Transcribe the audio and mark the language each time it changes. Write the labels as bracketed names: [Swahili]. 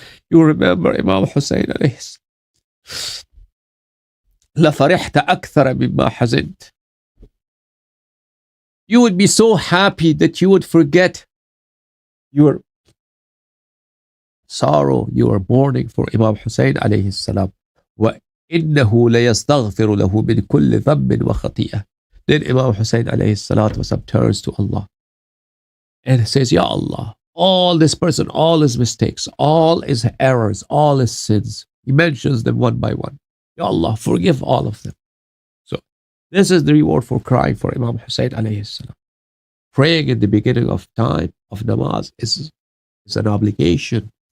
[English] You remember Imam Hussein alayhi salam. [Arabic] لفرحت أكثر مما حزنت. [English] You would be so happy that you would forget your sorrow, your mourning for Imam Hussein alayhi salam. [Arabic] وإنه ليستغفر له من كل ذنب وخطيئة. [English] Then Imam Hussein alayhi salatu wasalam turns to Allah and says, Ya Allah, all this person, all his mistakes, all his errors, all his sins, he mentions them one by one. Ya Allah, forgive all of them. So This is the reward for crying for Imam Hussein alayhi salam. Praying in the beginning of time of namaz is an obligation.